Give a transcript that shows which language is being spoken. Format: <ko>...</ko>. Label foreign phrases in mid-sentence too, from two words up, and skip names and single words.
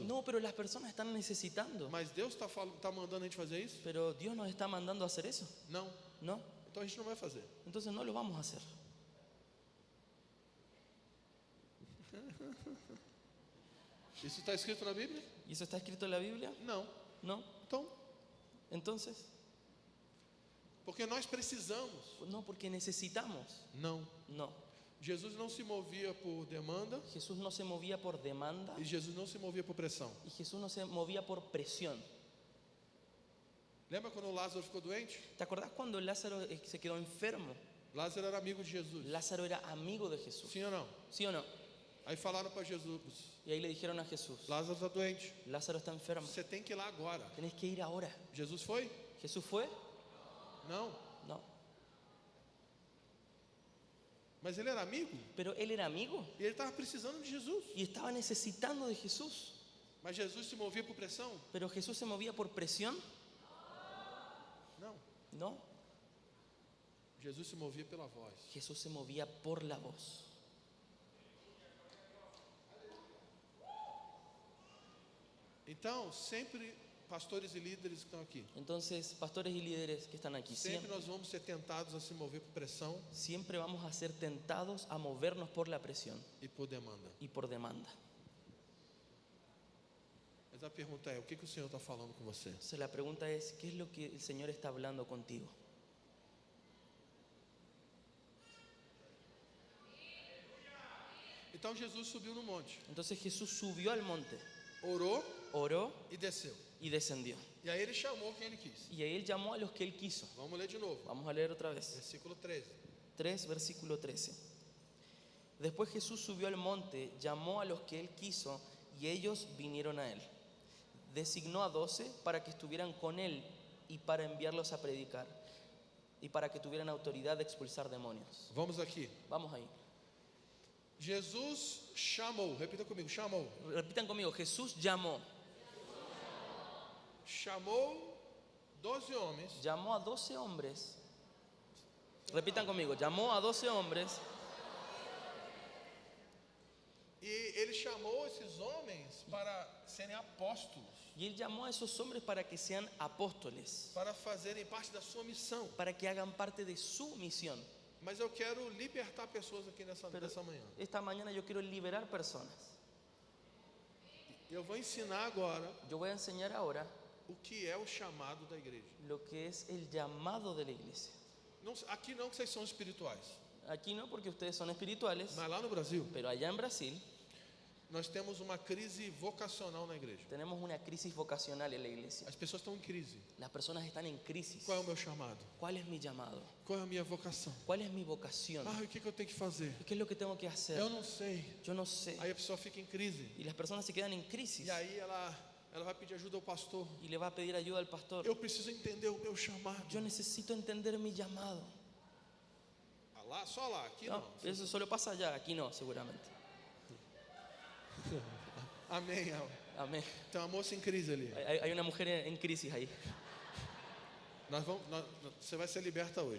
<es>No, pero las personas están necesitando.</es> <pt>Mas Deus está mandando a gente fazer isso?</pt> <es>Pero Dios nos está mandando a hacer eso.</es> <pt>Não.</pt> <es>No.</es> <pt>Então a gente não vai fazer.</pt> <es>Entonces no lo vamos a hacer.</es> <pt>Isso está escrito na Bíblia?</pt> <es>¿Y eso está escrito en la Biblia?</es> <pt>Não.</pt> <es>No.</es> <pt>Então,</pt> <es>Entonces,</es> <pt>porque nós precisamos.</pt> <es>no, porque necesitamos.</es> <pt>Não.</pt> <es>No.</es> <pt>Jesus não se movia por demanda</pt> <es>Jesús no se movía por demanda</es> <pt>e Jesus não se movia por pressão.</pt> <es>y Jesús no se movía por presión.</es> <pt>Lembra quando Lázaro ficou doente?</pt> <es>¿Te acordás cuando Lázaro se quedó enfermo?</es> <pt>Lázaro era amigo de Jesus.</pt> <es>Lázaro era amigo de Jesús.</es> <pt>Sim ou não?</pt> <es>¿Sí o no?</es> <pt>Aí falaram para Jesus:</pt> <es>Y ahí le dijeron a Jesús,</es> <pt>Lázaro está doente.</pt> <es>Lázaro está enfermo.</es> <pt>Você tem que ir lá agora.</pt> <es>Tenés que ir ahora.</es> <pt>Jesus foi?</pt> <es>Jesús fue,</es> <pt>Não.</pt> <es>No.</es> <pt>Mas ele era amigo</pt> <es>Pero él era amigo</es> <pt>e ele estava precisando de Jesus.</pt> <es>y estaba necesitando de Jesús.</es> <pt>Mas Jesus se movia por pressão?</pt> <es>Pero Jesús se movía por presión.</es> <pt>Não.</pt> <es>No.</es> <pt>Jesus se movia pela voz.</pt> <es>Jesús se movía por la voz.</es> <pt>Então, sempre pastores e líderes que estão aqui,</pt> <es>Entonces, pastores y líderes que están aquí,</es> <pt>sempre nós vamos ser tentados a se mover por pressão</pt> <es>siempre vamos a ser tentados a movernos por la presión</es> <pt>e por demanda.</pt> <es>y por demanda.</es> <pt>Mas a pergunta é, o que o Senhor está falando com você?</pt> <es>Entonces la pregunta es, ¿qué es lo que el Señor está hablando contigo?</es> <pt>Então Jesus subiu no monte,</pt> <es>Entonces Jesús subió al monte,</es> <pt>orou</pt> <es>oró</es> <pt>e desceu.</pt> <es>y descendió.</es> <pt>E aí ele chamou quem ele quis.</pt> <es>Y ahí él llamó a los que él quiso.</es> <pt>Vamos ler de novo.</pt> <es>Vamos a leer otra vez.</es> <pt>Versículo 13.</pt> <es>3, versículo 13. Después Jesús subió al monte, llamó a los que él quiso y ellos vinieron a él. Designó a 12 para que estuvieran con él y para enviarlos a predicar y para que tuvieran autoridad de expulsar demonios.</es> <pt>Vamos aqui.</pt> <es>Vamos ahí.</es> <pt>Jesus chamou, repita comigo, chamou.</pt> <es>Repitan conmigo, Jesús llamó.</es> <pt>Chamou 12 homens</pt> <es>Llamó a 12 hombres. Repitan conmigo, llamó a 12 hombres</es> <pt>e ele chamou esses homens para serem apóstolos,</pt> <es>y él llamó a esos hombres para que sean apóstoles,</es> <pt>para fazerem parte da sua missão.</pt> <es>para que hagan parte de su misión.</es> <pt>Mas eu quero libertar pessoas aqui nessa manhã.</pt> <es>Esta mañana yo quiero liberar personas.</es> <pt>Eu vou ensinar agora</pt> <es>Yo voy a enseñar ahora</es> <pt>o que é o chamado da igreja.</pt> <es>lo que es el llamado de la iglesia.</es> <pt>Não, aqui não que vocês são espirituais,</pt> <es>Aquí no porque ustedes son espirituales,</es> <pt>mas lá no Brasil</pt> <es>pero allá en Brasil</es> <pt>nós temos uma crise vocacional na igreja.</pt> <es>tenemos una crisis vocacional en la iglesia.</es> <pt>As pessoas estão em crise.</pt> <es>Las personas están en crisis.</es> <pt>Qual é o meu chamado?</pt> <es>¿Cuál es mi llamado?</es> <pt>Qual é a minha vocação?</pt> <es>¿Cuál es mi vocación?</es> <pt>Ah, o que eu tenho que fazer?</pt> <es>¿Qué es lo que tengo que hacer?</es> <pt>Eu não sei.</pt> <es>Yo no sé.</es> <pt>Aí a pessoa fica em crise.</pt> <es>Y las personas se quedan en crisis</es> <pt>E aí ela vai pedir ajuda ao pastor.</pt> <es>y le va a pedir ayuda al pastor.</es> <pt>Eu preciso entender o meu chamado.</pt> <es>Yo necesito entender mi llamado.</es> <pt>Ah, lá, só lá, aqui</pt> <es>No,</es> <pt>não.</pt> <es>eso solo pasa allá, aquí no, seguramente.</es> <pt>Amém.</pt> <es>Amén.</es> <pt>Tem uma moça em crise ali.</pt> <es>Hay una mujer en crisis ahí.</es> <pt>Você vai ser liberta hoje,</pt>